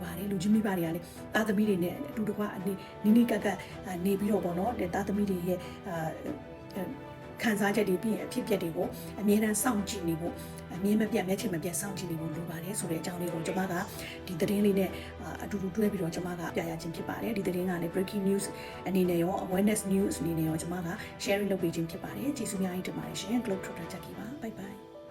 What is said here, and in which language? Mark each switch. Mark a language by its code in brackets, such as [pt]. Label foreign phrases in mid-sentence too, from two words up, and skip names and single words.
[my] ပါတယ်လူကြီးမိဘတွေကလည်းသားသမီးတွေနဲ့အတူတကွနီးကပ်နေပြီးတော့ပေါ့နော်သားသမီးတွေရဲ့ခံစားချက်တွေပြီးရင်အဖြစ်အပျက်တွေကိုအမြဲတမ်းစောင့်ကြည့်နေဖို့အမြဲမပြတ်မျက်ခြေမပြတ်စောင့်ကြည့်နေဖို့လိုပါတယ်ဆိုတဲ့အကြောင်းလေးကိုကျွန်မကဒီသတင်းလေးနဲ့အတူတူတွဲပြီးတော့ကျွန်မကပြရခြင်းဖြစ်ပါတယ်ဒီသတင်းကလည်း [en] breaking news [my] အနေနဲ့ရော [en] awareness news [my] အနေနဲ့ရောကျွန်မက sharing လုပ်ပေးခြင်းဖြစ်ပါတယ်ကျေးဇူးများကြီးတင်ပါတယ်ရှင် Globe Trotter Jackie ပါ [en] bye bye